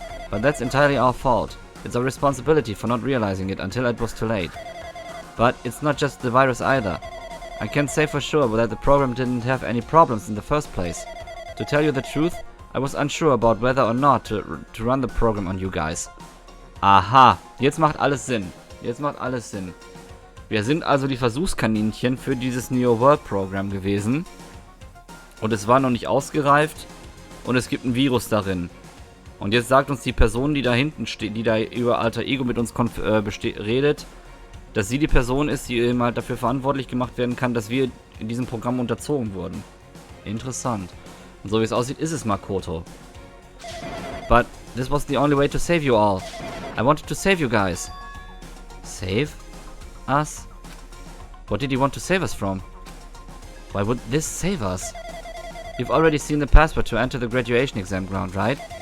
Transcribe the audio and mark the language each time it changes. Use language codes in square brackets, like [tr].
[en] But that's entirely our fault. It's our responsibility for not realizing it until it was too late. But it's not just the virus either. I can't say for sure that the program didn't have any problems in the first place. To tell you the truth, I was unsure about whether or not to run the program on you guys. [de] Aha, jetzt macht alles Sinn. Jetzt macht alles Sinn. Wir sind also die Versuchskaninchen für dieses Neo World Program gewesen. Und es war noch nicht ausgereift. Und es gibt ein Virus darin. Und jetzt sagt uns die Person, die da hinten steht, die da über Alter Ego mit uns redet, dass sie die Person ist, die eben halt dafür verantwortlich gemacht werden kann, dass wir in diesem Programm unterzogen wurden. Interessant. Und so wie es aussieht, ist es Makoto. [en] But this was the only way to save you all. I wanted to save you guys. Save us? What did he want to save us from? Why would this save us? You've already seen the password to enter the graduation exam ground, right?